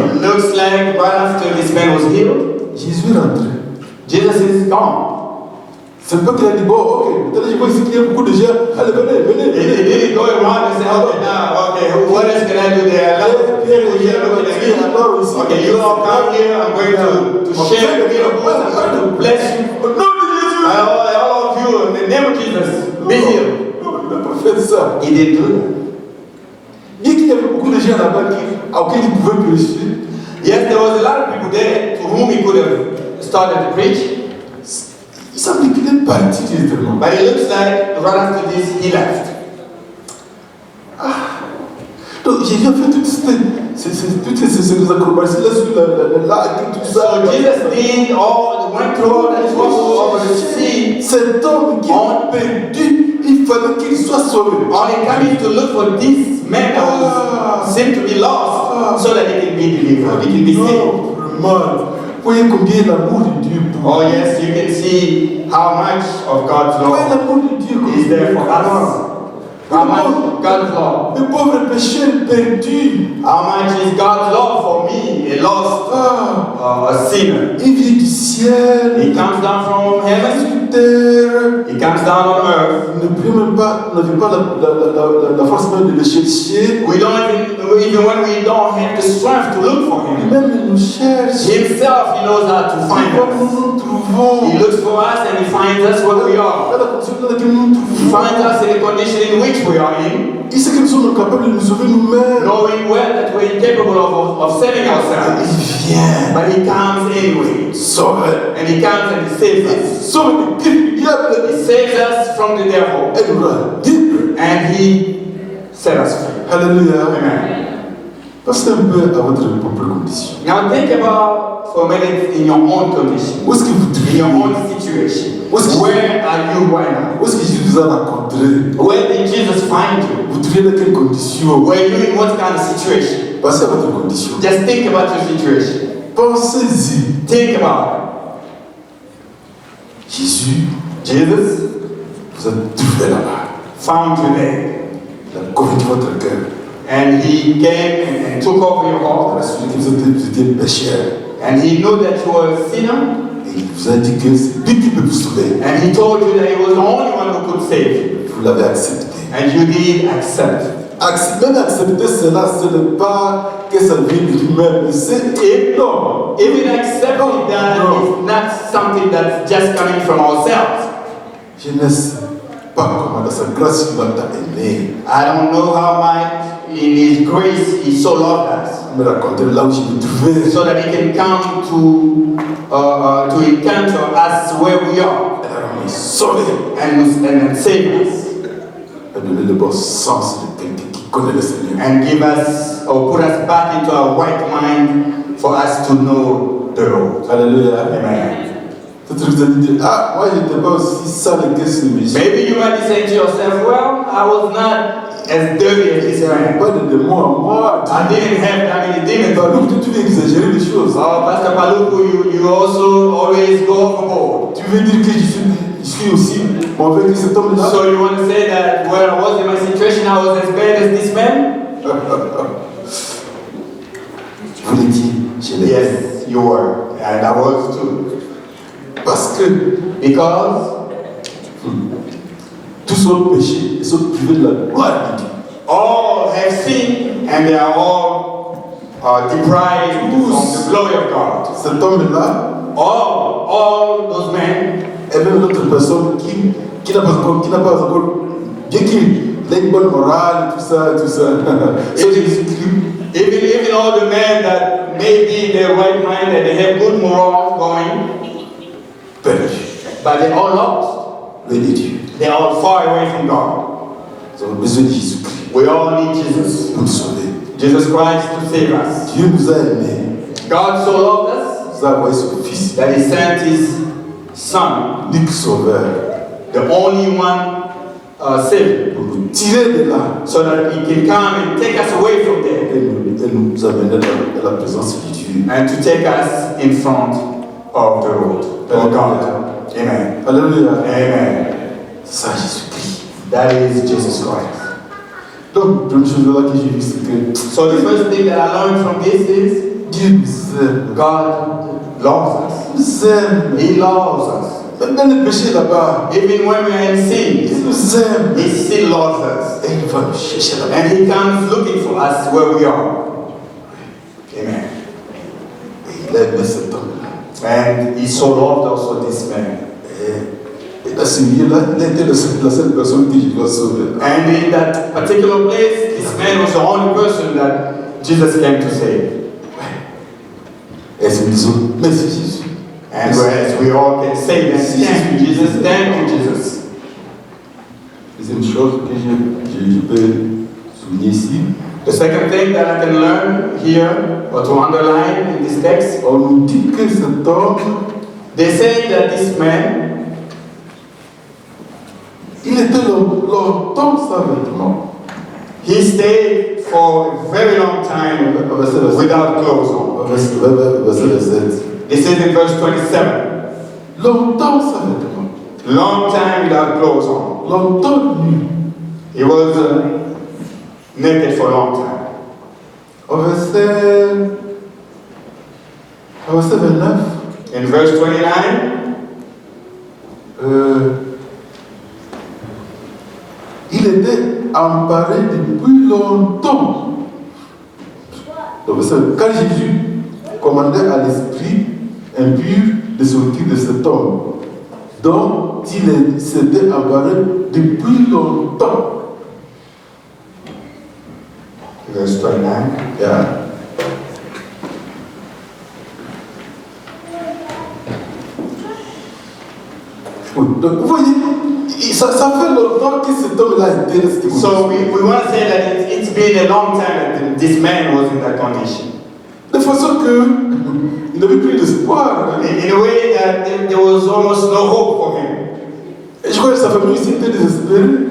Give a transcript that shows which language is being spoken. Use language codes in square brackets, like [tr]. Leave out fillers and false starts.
[en] it looks like right after this man was healed, [fr] Jésus est rentré. [en] Jesus is gone. [fr] C'est pas qu'il a dit, bon, ok, maintenant je vois ici qu'il y a beaucoup de gens. Allez, venez. [en] He didn't go around and say, okay, now, okay, what else can I do there? People here looking at me. Okay, you all come here, I'm going to share the miracles, I'm going to bless you. All of you, in the name of Jesus, be healed. [fr] Non, il n'a pas fait ça. [en] He didn't do that. [fr] Bien qu'il y avait beaucoup de gens là-bas auxquels il pouvait prêcher, [en] Yes, there was a lot of people there to whom he could have started to preach, [fr] il semble qu'il est parti directement. [en] but it looks like right after this, he left. [fr] Donc Jésus a fait toutes ces acrobaties-là sur le lac et tout ça. [en] So Jesus went through all that trouble over the sea, [fr] Cet homme qui a perdu, il fallait qu'il soit sauvé. [en] only coming to look for this man that was seemed to be lost, so that he can be delivered, he can be saved. [fr] Non, vraiment. Vous voyez combien l'amour de Dieu pour [en] Oh yes, you can see how much of God's [fr] Vous voyez [en] love [fr] l'amour de Dieu [en] is there for us. How much God's love. [fr] Le pauvre pécheur perdu. [en] How much is God's love for me, a lost Ah, a sinner. [fr] il vient du ciel. [en] He comes down from heaven [fr] Sur terre. terre. [en] He comes down on earth. [fr] On n'avait pas la force même de le chercher. [en] We don't even when we don't have the strength to look for him. [fr] Même il nous cherche. [en] Himself, he knows how to find [fr] Quand nous [en] us. [fr] nous trouvons, [en] He looks for us and he finds us where we are. [fr] dans la condition dans laquelle nous nous [en] He [fr] trouvons, [en] finds us in the condition in which we are in, [fr] il sait que nous sommes capables de nous sauver nous-mêmes. [en] knowing well that we're incapable of saving ourselves. [fr] Il vient [en] But he comes anyway. [fr] sauver. [en] And he comes and he saves us. [fr] Sauver des griffes du diable. [en] He saves us from the devil. [fr] Et nous rend libres. [en] And he set us free. [fr] Alléluia. [en] Amen. [fr] Pensez un peu à votre propre condition. [en] Now think about for a minute in your own condition, [fr] Où est-ce que vous [en] in your [fr] trouvez? [en] own situation. What's- Where are you right now? [fr] Où est-ce que Jésus vous a rencontré? [en] Where did Jesus find you? [fr] Vous trouvez dans quelle condition? [en] Were you in what kind of situation? [fr] Pensez à votre condition. [en] Just think about your situation. [fr] Pensez-y. [en] Think about [fr] Jésus [en] it. Jesus [fr] vous a trouvé là-bas. [en] found you there. [fr] Il a convaincu votre cœur. [en] And he came and took over your [fr] Il a [en] heart. [fr] rassuré que vous étiez pécheur. [en] And he knew that you were a sinner. [fr] Et il vous a dit que c'est lui qui peut vous sauver. [en] And he told you that he was the only one who could save you. [fr] Vous l'avez accepté. [en] And you did accept. [fr] Même accepter cela, ce n'est pas que ça vient de lui-même, mais c'est énorme. [en] Even accepting that is not something that's just coming from ourselves. [fr] Je ne sais pas comment dans sa grâce il t'a aimé. [en] I don't know how much in his grace he so loved us. [fr] Il me racontait là où je me trouvais. [en] So that he can come to encounter us where we are [fr] Elle m'a sauvé. [en] and save us [fr] Elle a donné le bon sens de quelqu'un qui connaît le Seigneur. [en] and give us or put us back into our right mind for us to know the Lord. [fr] Alléluia. [en] Amen. [fr] Peut-être que vous allez dire, ah, moi je n'étais pas aussi sale que ce monsieur. [en] Maybe you might be saying to yourself, well, I was not as dirty as this man. [fr] Pas de démons en moi. [en] I didn't have that many demons. [fr] Balou, tu veux exagérer les choses. [en] Oh, Pastor Paluku, you also always go overboard. [fr] Tu veux dire que je suis aussi mauvais que cet homme-là? [en] So you want to say that where I was in my situation, I was as bad as this man? [fr] Je vous l'ai dit, je l'ai dit. [en] Yes, you were. And I was too. [fr] Parce que [en] Because [fr] tous sont péchés et sont privés de la gloire de Dieu. [en] all have sinned and they are all deprived from the glory of God. [fr] Cet homme-là, [en] All those men, [fr] et même l'autre personne qui n'a pas encore, bien qu'il ait une bonne morale, tout ça. C'est Jésus-Christ. [en] even all the men that may be in their right mind and they have good morals going, [fr] Perdu. [en] but they're all lost. [fr] Loin de Dieu. [en] They're all far away from God. [fr] Nous avons besoin de Jésus-Christ [en] We all need Jesus. [fr] pour nous sauver. [en] Jesus Christ to save us. [fr] Dieu nous a aimés. [en] God so loved us [fr] Il nous a envoyé son Fils, [en] that He sent His Son, [fr] l'unique sauveur, [en] the only one Savior, [fr] pour nous tirer de là [en] so that He can come and take us away from there [fr] et nous amener dans la présence de Dieu. [en] and to take us in front of the Lord, of God. Amen. [fr] Alléluia. [en] Amen. [fr] C'est ça Jésus-Christ. [en] That is Jesus Christ. [fr] Donc, la première chose là que j'ai vu, c'est que [en] So the first thing that I learned from this is [fr] Dieu nous aime. [en] God loves us. [fr] Il nous aime. [en] He loves us. [fr] Même dans le péché là-bas, [en] Even when we're in [fr] il [en] sin, [fr] nous aime. [en] He still loves us. [fr] Et il va nous chercher là-bas. [en] And He comes looking for us where we are. Amen. [fr] Et il aime cet homme-là. [en] And He so loved also this man. [fr] Et dans ce milieu-là, il était la seule personne que je dois sauver. [en] And in that particular place, this man was the only person that Jesus came to save. [fr] Et nous disons, merci Jésus. [en] And whereas we all can say that, thank you, Jesus, thank you, Jesus. [fr] Deuxième chose que je peux souligner ici, [en] The second thing that I can learn here, or to underline in this text, [fr] on nous dit que cet homme, [en] they say that this man, [fr] il était longtemps sans vêtements. [en] he stayed for a very long time without clothes on. [fr] Verset 7. [en] This is in verse 27. [fr] Longtemps sans vêtements. [en] Long time without clothes on. [fr] Longtemps nu. [en] He was naked for a long time. [fr] Au verset 29, [en] In verse 29, [fr] qu'il était emparé depuis longtemps. Donc, quand Jésus commandait à l'esprit impur de sortir de cet homme, dont il s'était emparé depuis longtemps. [en] Verse 29. Yeah. [fr] Oui, donc vous voyez, ça fait longtemps que cet homme-là était resté. [en] So we want to say that it's been a long time that this man was in that condition. [fr] De façon qu'il n'avait plus d'espoir. [en] In a way that there was almost no hope for him. [fr] Et je crois que sa famille aussi était désespérée.